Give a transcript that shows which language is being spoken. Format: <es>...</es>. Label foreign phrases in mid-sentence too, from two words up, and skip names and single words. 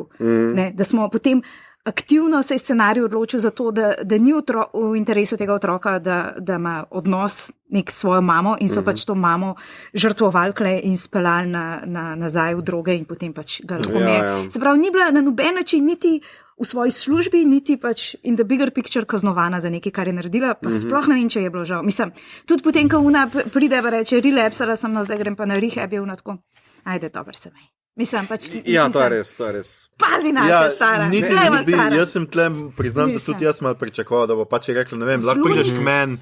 <sl>Ne, da smo potem aktivno se je scenarij odločil za to, da ni v interesu tega otroka, da ima odnos nek svojo mamo in so pač to mamo žrtvovali in speljali nazaj v droge in potem pač ga lahko Mare. Se pravi, ni bila na noben način niti v svoji službi, niti pač</sl> <en>in the bigger picture</en> <sl>kaznovana za nekaj, kar je naredila, pa sploh ne vem, če je bilo žal. Mislim, tudi potem, ko ona pride pa reče, relapsala sem, no zdaj grem pa na rehab, je ona tako, ajde, dober se mej. Mislim, pač... Ja, to je res. Pazi nas, ja, stara. Jaz sem tle, priznam, da tudi jaz malo pričakoval, da bo pač rekla, ne vem, lahko prideš k meni</sl>